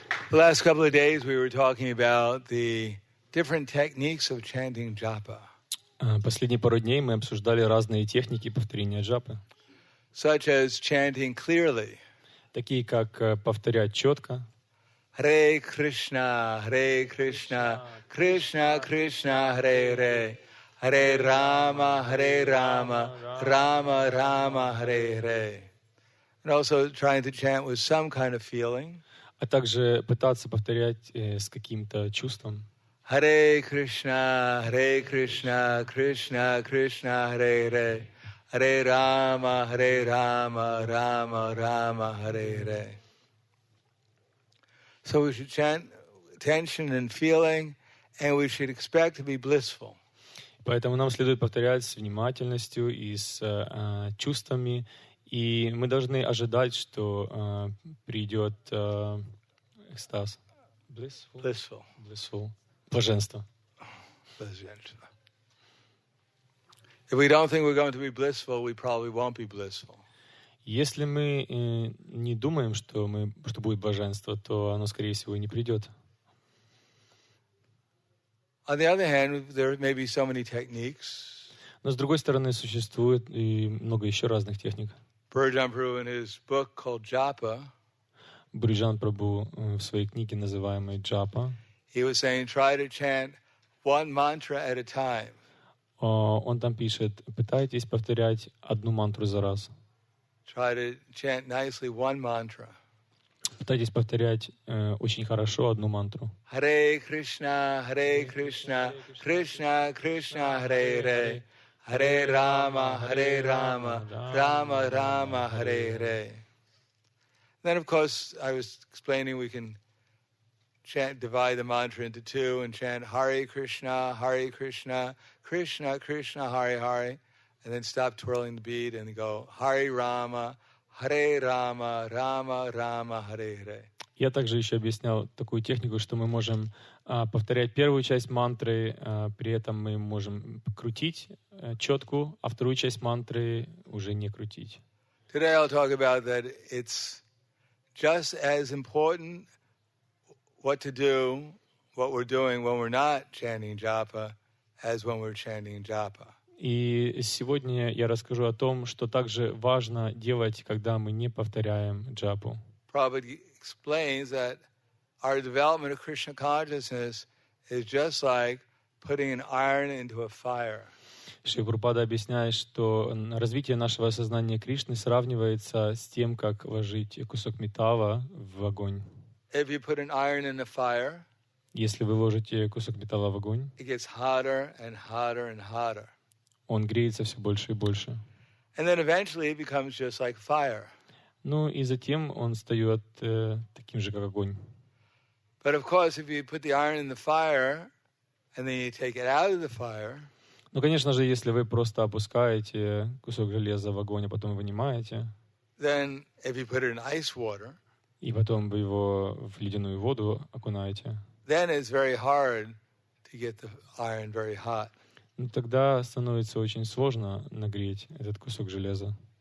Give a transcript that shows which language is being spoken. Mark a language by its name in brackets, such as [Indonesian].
[English] The last couple of days we were talking about the different techniques of chanting japa. [Russian] Последние пару дней мы обсуждали разные техники повторения джапы. [English] Such as chanting clearly. [Russian] Такие как повторять четко. Харе Кришна, Харе Кришна, Кришна Кришна, Харе Харе, Харе Рама, Рама Рама, Харе Харе. [English] And also trying to chant with some kind of feeling. [Russian] А также пытаться повторять с каким-то чувством. Харе Кришна, Кришна Кришна, Харе Харе, Харе Рама, Рама Рама, Харе Харе. [English] So we should chant attention and feeling, and we should expect to be blissful. [Russian] Поэтому нам следует повторять с внимательностью и с чувствами, и мы должны ожидать, что придет экстаз. [English] Blissful. Блаженство. If we don't think we're going to be blissful, we probably won't be blissful. [Russian] Если мы не думаем, что будет блаженство, то оно, скорее всего, и не придет. [English] On the other hand, there may be so many techniques. [Russian] Но с другой стороны, существует и много еще разных техник. [English] Bhakti in his book called Japa, [Russian] Бриджан Прабху в своей книге, называемой Джапа, [English] he was saying, try to chant one mantra at a time. [Russian] Он там пишет: пытайтесь повторять одну мантру за раз. [English] Try to chant nicely one mantra. [Russian] Пытайтесь повторять очень хорошо одну мантру. Харе Кришна, Кришна Кришна, Харе Харе, Харе Рама, Рама Рама, Харе Харе. [English] Then, of course, I was explaining we can divide the mantra into two and chant Hare Krishna, Krishna Krishna, Hare Hare, and then stop twirling the bead and go Hare Rama, Rama Rama, Hare Hare. [Russian] Я также еще объяснял такую технику, что мы можем повторять первую часть мантры, при этом мы можем крутить четку, а вторую часть мантры уже не крутить. [English] Today I'll talk about that it's just as important what to do, what we're doing when we're not chanting japa, as when we're chanting japa. [Russian] И сегодня я расскажу о том, что также важно делать, когда мы не повторяем джапу. [English] Prabhupada explains that our development of Krishna consciousness is just like putting an iron into a fire. [Russian] Шри Прабхупада объясняет, что развитие нашего сознания Кришны сравнивается с тем, как вложить кусок металла в огонь. [English] If you put an iron in the fire, [Russian] если вы ложите кусок металла в огонь, [English] it gets hotter and hotter and hotter. [Russian] Он греется все больше и больше. [English] And then eventually it becomes just like fire. [Russian] Ну и затем он стает таким же, как огонь. [English] But of course, if you put the iron in the fire and then you take it out of the fire, [Russian] ну, конечно же, если вы просто опускаете кусок железа в огонь, а потом вынимаете, [English] then if you put it in ice water, [Russian] и потом вы его в ледяную воду окунаете, [English] then it's very hard to get the iron very hot. [Russian] Ну, тогда становится очень сложно нагреть этот кусок железа.